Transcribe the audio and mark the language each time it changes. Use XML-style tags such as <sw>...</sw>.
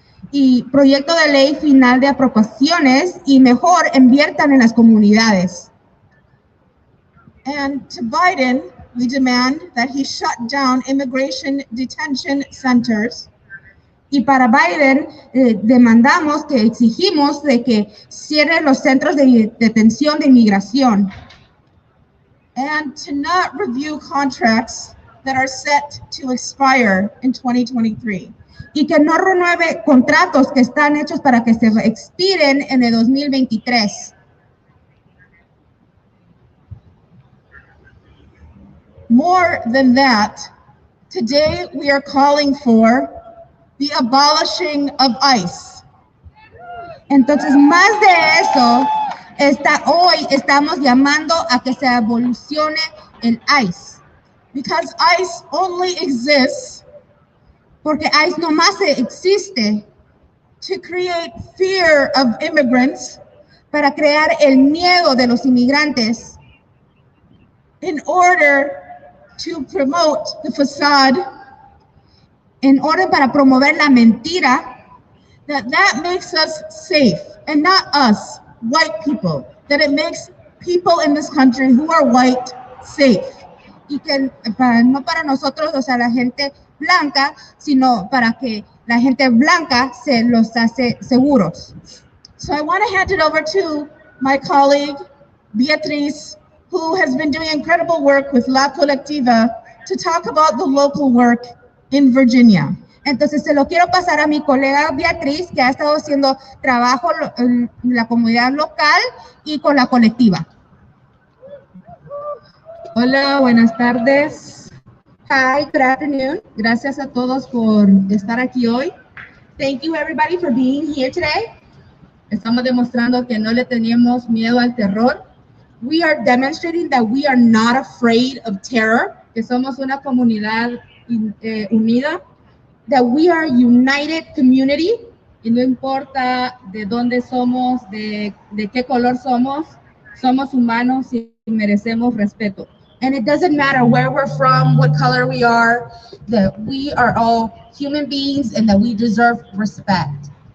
<es>Y proyecto de ley final de apropiaciones y mejor inviertan en las comunidades.</es> <en>And to Biden, we demand that he shut down immigration detention centers.</en> <es>Y para Biden demandamos, que exigimos de que cierre los centros de detención de inmigración.</es> <en>And to not review contracts that are set to expire in 2023.</en> <es>Y que no renueve contratos que están hechos para que se expiren en el 2023.</es> <en>More than that, today we are calling for the abolishing of ICE.</en> <es>Entonces, más de eso, hoy estamos llamando a que se abolicione el ICE.</es> <en>Because ICE only exists</en> <es>porque ICE nomás existe</es> <en>to create fear of immigrants,</en> <es>para crear el miedo de los inmigrantes,</es> <en>in order to promote the facade,</en> <es>en orden para promover la mentira,</es> <en>that makes us safe, and not us, white people, that it makes people in this country who are white safe.</en> <es>Y que no para nosotros, o sea, la gente blanca, sino para que la gente blanca se los hace seguros.</es> <en>So I want to hand it over to my colleague, Beatriz, who has been doing incredible work with La Colectiva to talk about the local work in Virginia.</en> <es>Entonces se lo quiero pasar a mi colega Beatriz, que ha estado haciendo trabajo en la comunidad local y con la colectiva. Hola, buenas tardes.</es> <en>Hi, good afternoon.</en> <es>Gracias a todos por estar aquí hoy.</es> <en>Thank you everybody for being here today.</en> <es>Estamos demostrando que no le tenemos miedo al terror.</es> <en>We are demonstrating that we are not afraid of terror.</en> <es>Que somos una comunidad unida.</es> <en>That we are a united community.</en> <es>Y no importa de dónde somos, de qué color somos humanos y merecemos respeto.</es> <en>And it doesn't matter where we're from, what color we are, that we are all human beings and that we deserve respect.</en>